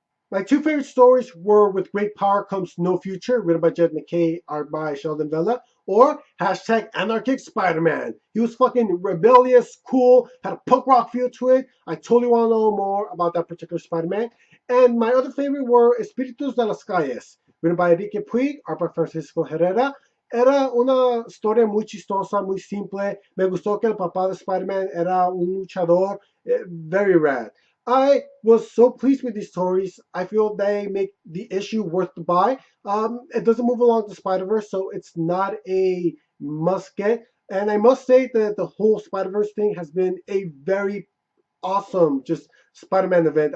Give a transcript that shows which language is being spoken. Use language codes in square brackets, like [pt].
[en] My two favorite stories were With Great Power Comes No Future, written by Jed McKay, art by Sheldon Vella, or hashtag Anarchic Spider-Man. He was fucking rebellious, cool, had a punk rock feel to it. I totally want to know more about that particular Spider-Man. And my other favorite were Espíritus de las Calles, written by Enrique Puig, art by Francisco Herrera. [es] Era una historia muy chistosa, muy simple. Me gustó que el papá de Spider-Man era un luchador, [en] very rad. I was so pleased with these stories. I feel they make the issue worth the buy. It doesn't move along the Spider Verse, so it's not a must get. And I must say that the whole Spider Verse thing has been a very awesome, just Spider Man event.